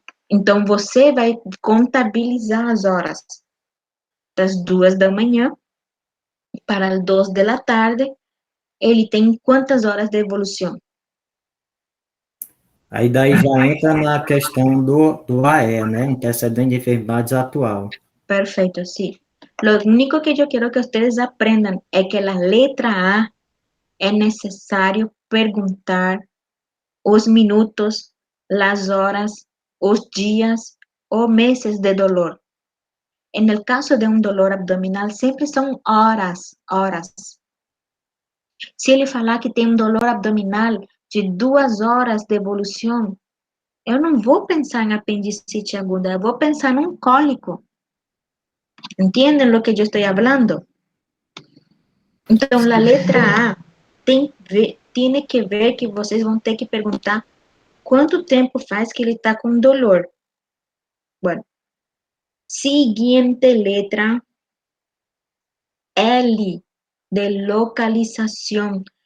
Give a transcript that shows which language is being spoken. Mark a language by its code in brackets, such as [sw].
[pt] Então, você vai contabilizar as horas das 2 da manhã para as 2 da tarde. Ele tem quantas horas de evolução? Aí daí já entra na questão do AE, né? Antecedente de enfermidades atual. [es] Perfecto, sí. Lo único que yo quiero que ustedes aprendan es que la letra A es necesario preguntar os minutos, las horas, os días o meses de dolor. En el caso de un dolor abdominal, siempre son horas, horas. [pt] Se ele falar que tem um dolor abdominal de 2 horas de evolução, eu não vou pensar em apendicite aguda, eu vou pensar num cólico. [es] ¿Entienden lo que yo estoy hablando? [pt] Então, a letra A tem que ver que vocês vão ter que perguntar quanto tempo faz que ele está com dolor. [es] Bueno, siguiente letra, L, de localização.